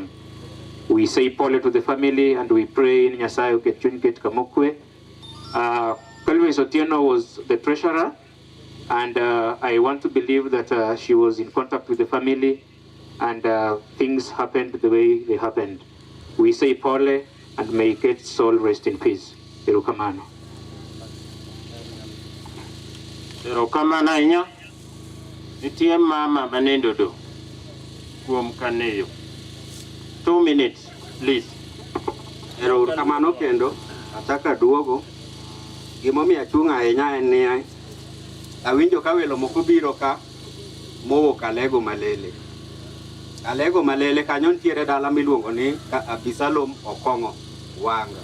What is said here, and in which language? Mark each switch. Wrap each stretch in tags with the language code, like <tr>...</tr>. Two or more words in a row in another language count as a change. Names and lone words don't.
<en>We say pole to the family and we pray in</en> <luy>Nyasayo Ketchun Ket Kamokwe.</luy> <en>Kelvin Atieno was the treasurer, and I want to believe that she was in contact with the family and things happened the way they happened. We say pole and may Kate's soul rest in peace.</en> <luo>Erokamano. Erokamano inya. Nitie mama manendo do. Kuom kaneyo.</luo> <en>2 minutes, please.</en> <luo>Erokamano kendo. Ataka duogo. Gimomiyo achung' ahinya en ni awinjo ka welo moko biro ka mowuok Alego Malele. Alego Malele kanyo nitiere dala miluongo ni Abisalom Okong'o Wanga.</luo>